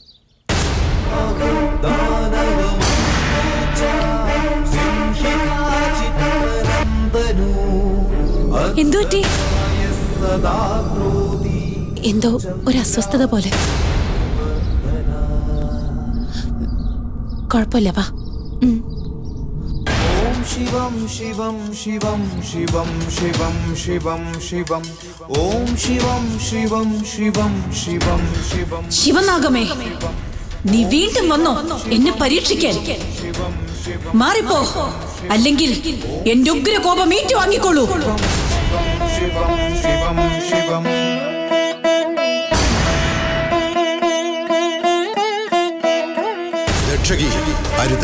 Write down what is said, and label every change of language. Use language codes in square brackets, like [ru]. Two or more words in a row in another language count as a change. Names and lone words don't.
[ml] എന്തു പറ്റി? എന്തോ ഒരു അസ്വസ്ഥത പോലെ. കുഴപ്പമില്ല, വാ. [sa] शिवं शिवं शिवं शिवं शिवं शिवं शिवं ओम शिवं शिवं शिवं शिवं शिवं. [ml] ശിവനാഗമേ, നീ വീണ്ടും വന്നോ എന്നെ പരീക്ഷിക്കാൻ? മാറിപ്പോ, അല്ലെങ്കിൽ എന്റെ ഉഗ്രകോപം ഏറ്റുവാങ്ങിക്കൊള്ളൂ. [sa] शिवं शिवं शिवं. [ml] ദക്ഷകി, അരുത്.